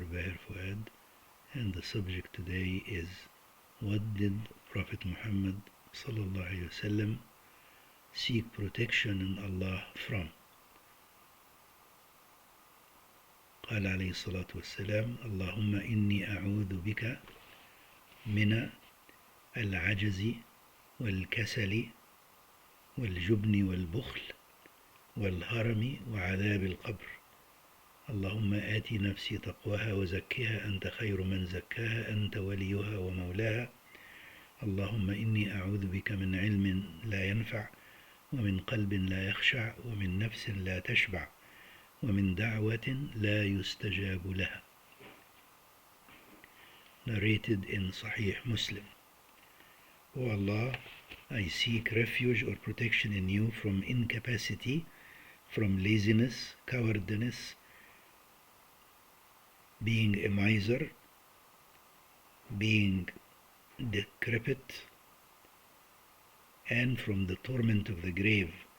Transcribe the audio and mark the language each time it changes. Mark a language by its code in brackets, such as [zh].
[en] Bahir Fuad, and the subject today is what did Prophet Muhammad sallallahu alaihi wasallam seek protection in Allah from? [ar] قال عليه الصلاة والسلام اللهم إني أعوذ بك من العجز والكسل والجبن والبخل والهرم وعذاب القبر اللهم آت نفسي تقواها وزكها أنت خير من زكاها أنت وليها ومولاها اللهم إني أعوذ بك من علم لا ينفع ومن قلب لا يخشع ومن نفس لا تشبع ومن دعوة لا يستجاب لها. [en] Narrated in Sahih Muslim. O Allah, I seek refuge or protection in you from incapacity, from laziness, cowardice, being a miser, being decrepit, and from the torment of the grave.